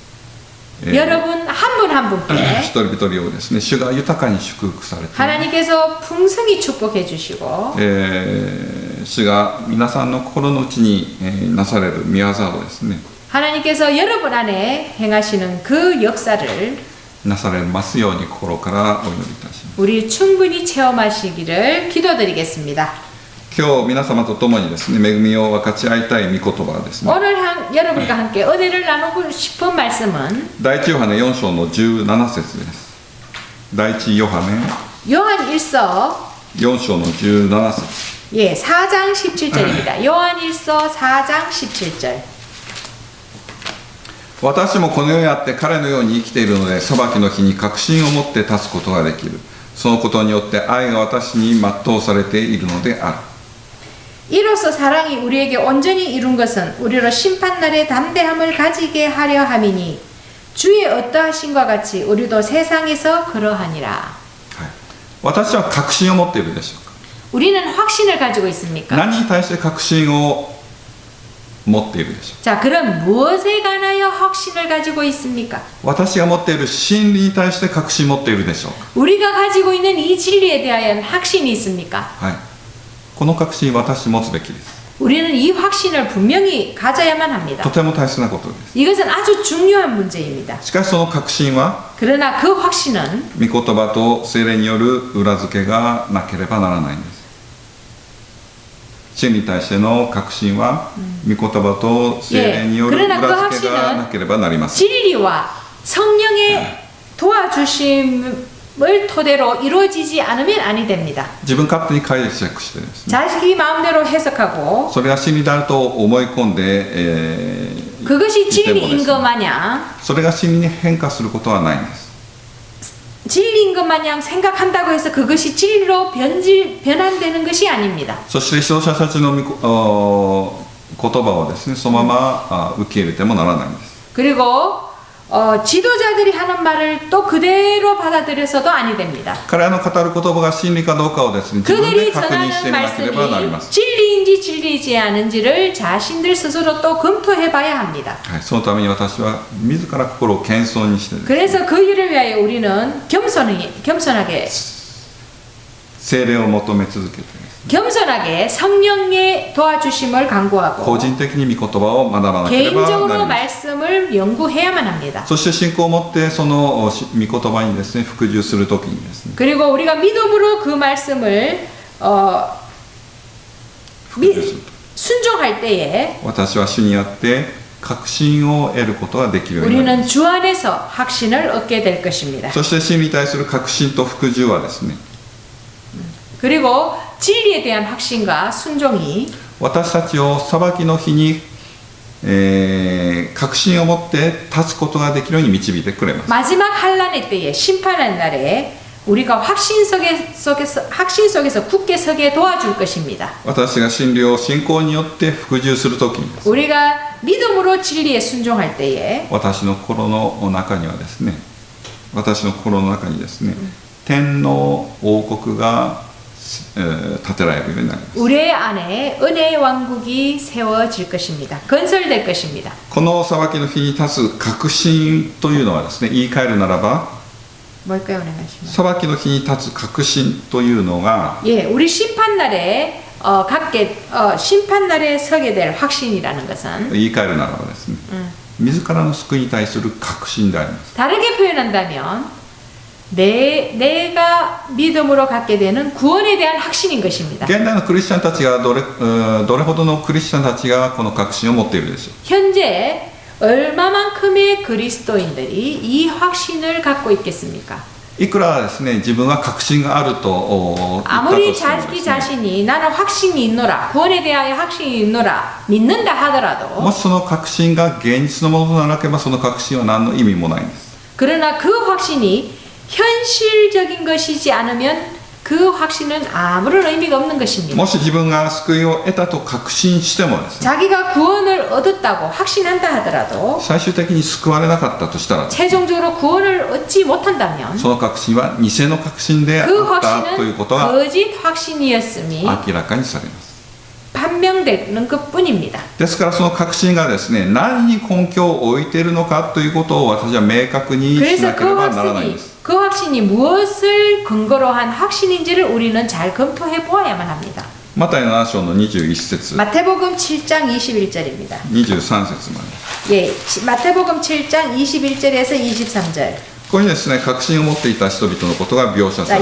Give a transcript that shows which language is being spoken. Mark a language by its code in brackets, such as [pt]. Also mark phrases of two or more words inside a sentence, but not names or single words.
[ko] 여러분 한 분 한 분께 [ja] 一人一人をですね、主が豊かに祝福されて、 [ko] 하나님께서 풍성히 축복해 주시고 [ja] 主が皆さんの心の内に、なされる御業をですね、 [ko] 하나님께서 여러분 안에 행하시는 그 역사를 [ja] なされますように心からお祈りいたします。 [ko] 우리 충분히 체험하시기를 기도드리겠습니다. [ja] 今日皆様と共にですね、恵みを分かち合いたい御言葉はですね、 [ko] 오늘 여러분과 함께 은혜를 나누고 싶은 말씀은 [ja] 第一ヨハネ4章の17節です。第一ヨハネ [ko] 요한 1서 [ja] 4 章の17節。 [ko] 예, 4장 17절입니다. 요한 1서 4장 17절. [ja] 私もこの世にあって彼のように生きているので、裁きの日に確信を持って立つことができる。そのことによって愛が私に全うされているのである。 [ko] 이로써 사랑이 우리에게 온전히 이룬 것은 우리로 심판날에 담대함을 가지게 하려 함이니 주의 어떠하신과 같이 우리도 세상에서 그러하니라. [ja] はい、私は確信を持っているでしょうか。 [ko] 우리는 확신을 가지고 있습니까? [ja] 何に対して確信を持っているでしょ [ko] 자, 그럼 무엇에 관하여 확신을 가지고 있습니까? [ja] う。私が持っている真理に対して確信を持っているでしょうか。 [ko] 우리가 가지고 있는 이 진리에 대하여 확신이 있습니까? [ja] はい。この確信私持つべきです。 [ko] 우리는 이 확신을 분명히 가져야만 합니다. [ja] とても大切なことです。 [ko] 이것은 아주 중요한 문제입니다. [ja] しかしその確信は [ko] 그러나 그 확신은 [ja] 御言葉と聖霊による裏付けがなければならないんです。真理に対しての確信は御言葉と聖霊による裏付けがなければなりません。 [ko] 진리와 성령의 도와주심을 토대로 이루어지지 않으면 아니 됩니다. [ja] 自分勝手に解釈してですね、 [ko] 자기 마음대로 해석하고 [ja] それが真理であると思い込んで、 [ko] 그것이 [ja] いてもです [ko] 진리인 [ja] ね [ko] 것 마냥 [ja] それが真理に変化することはないんです。 [ko] 진리인 것 마냥 생각한다고 해서 그것이 진리로 변환되는 것이 아닙니다. [ja] そして指導者たちの言葉をですね、そのまま受け入れてもならないんです。 [ko] 그리고 지도자들이 하는 말을 또 그대로 받아들여서도 아니 됩니다. [ja] 彼らの語る言葉が真理かどうかをですね、自分で [ko] 그들이 [ja] 確認して [ko] 전하는 [ja] みなければなりま [ko] 말씀이 [ja] す。 [ko] 진리인지 진리이지 않은지를 자신들 스스로 또 검토해 봐야 합니다. [ja] はい、そのために私は自ら心を謙遜にしてですね、 [ko] 그래서 그 일을 위하여 우리는 겸손하게 [ja] 聖霊を求め続けてですね、 [ko] 겸손하게 성령의 도와주심을 [ja] 個 [ko] 간구하고 [ja] 人的に御言葉を学ばなければなり [ko] 개인적으로 [ja] ません。 [ko] 말씀을 연구해야만 합니다. [ja] そして信仰を持ってその御言葉にですね、服従するときにですね、 [ko] 그리고 우리가 믿음으로 그 말씀을 [ja] 服従すると、 [ko] 순종할 때에 [ja] 私は主にあって確信を得ることができるようになります。 [ko] 우리는 주 안에서 확신을 얻게 될 것입니다. [ja] そして真理に対する確信と服従はですね、 [ko] 그리고 진리에 대한 확신과 순종이 [ja] 私たちを裁きの日に、確信を持って立つことができるように導いてくれます。 [ko] 마지막 환란의 때에 심판의 날에 우리가 확신 속에서 굳게 서게 도와줄 것입니다. [ja] 私が真理を信仰によって服従するときにですね、 [ko] 우리가 믿음으로 진리에 순종할 때에 [ja] 私の心の中にはですね、私の心の中にですね、天の王国が、建てられるようになります。 [ko] 우리 안에 은혜의 왕국이 세워질 것입니다. 건설될 것입니다. [ja] この裁きの日に立つ確信というのはですね、言い換えるならば [ko] 뭘까요? 오네가시마스. [ja] 裁きの日に立つ確信というのが [ko] 예, 우리 심판날에 심판날에 서게 될 확신이라는 것은 [ja] 言い換えるならばですね、自らの救いに対する確信であります。 [ko] 다르게 표현한다면 내가 믿음으로 갖게 되는 구원에 대한 확신인 것입니다. [ja] 現代のクリスチャンたちがどれほどのクリスチャンたちがこの確信を持っているでしょう。 [ko] 현재 얼마만큼의 그리스도인들이 이 확신을 갖고 있겠습니까? [ja] いくらですね、自分は確信があると言ったと [ko] 아무리 [ja] してもです [ko] 자기 [ja] ね、 [ko] 자신이 나는 확신이 있노라, 구원에 대하여 확신이 있노라 믿는다 하더라도 [ja] もしその確信が現実のものとならなければその確信は何の意味もないんです。 [ko] 그러나 그 확신이 현실적인 것이지 않으면 그 확신은 아무런 의미가 없는 것입니다. [ja] もし自分が救いを得たと確信してもですね、 [ko] 자기가 구원을 얻었다고 확신한다 하더라도 [ja] 最終的に救われなかったとしたら、 [ko] 최종적으로 구원을 얻지 못한다면 [ja] その確信は偽の確信であ [ko] 그 [ja] ったということ [ko] 확신은 [ja] が [ko] 거짓 확신이었음이 [ja] 明らかにされます。 [ko] 판명되는 것뿐입니다. [ja] ですからその確信がですね、何に根拠を置いているのかということを私は明確にし [ko] 그래서 [ja] なければならないんです。 [ko] 그 확신이 무엇을 근거로 한 확신인지를 우리는 잘 검토해 보아야만 합니다. [ja] マタイ7章の21節 [ko] 마태복음 7장 21절입니다. [ja] 23 節まで。 [ko] 예, 마태복음 7장 21절에서 23절. [ja] ここにですね、確信を持っていた人々のことが描写さ